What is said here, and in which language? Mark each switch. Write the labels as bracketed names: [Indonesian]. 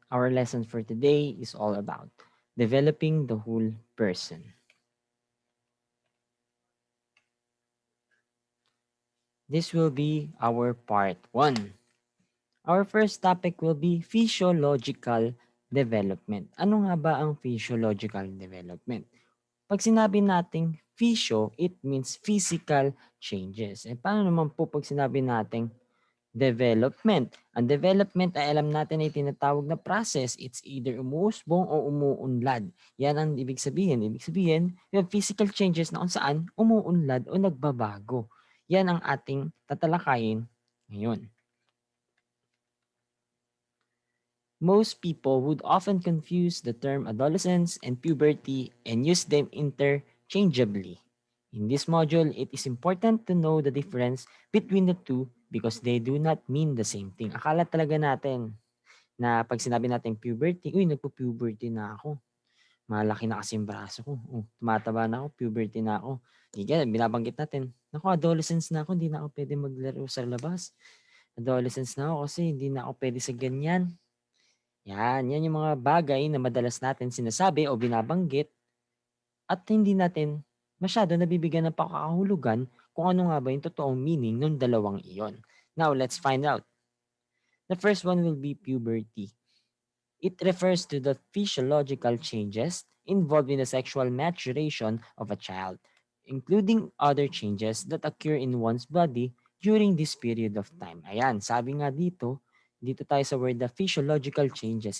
[English] Our lesson for today is all about developing the whole person. This will be our part one. Our first topic will be physiological development. [Filipino] Ano nga ba ang physiological development? Pag sinabi nating physio, [English] it means physical changes. [Filipino] Paano naman po pag sinabi nating development? Ang development ay alam natin ay tinatawag na process. [English] It's either [Filipino] umuusbong o umuunlad. Yan ang ibig sabihin. Ibig sabihin, yung physical changes na kung saan umuunlad o nagbabago. Yan ang ating tatalakayin ngayon. [English] Most people would often confuse the term adolescence and puberty and use them interchangeably. In this module, it is important to know the difference between the two because they do not mean the same thing. [Filipino] Akala talaga natin na pag sinabi natin puberty, uy, nagpo-puberty na ako. Malaki na kasi yung braso ko. Tumataba na ako, puberty na ako. Hindi binabanggit natin. Naku, adolescence na ako, hindi na ako pwede maglaro sa labas. Adolescence na ako kasi hindi na ako pwede sa ganyan. Yan yung mga bagay na madalas natin sinasabi o binabanggit at hindi natin masyado nabibigyan ng pakakahulugan kung ano nga ba yung totoong meaning ng dalawang iyon. [English] Now, let's find out. The first one will be puberty. It refers to the physiological changes involved in the sexual maturation of a child, including other changes that occur in one's body during this period of time. [Filipino] Ayan, sabi nga dito tayo sa word the physiological changes.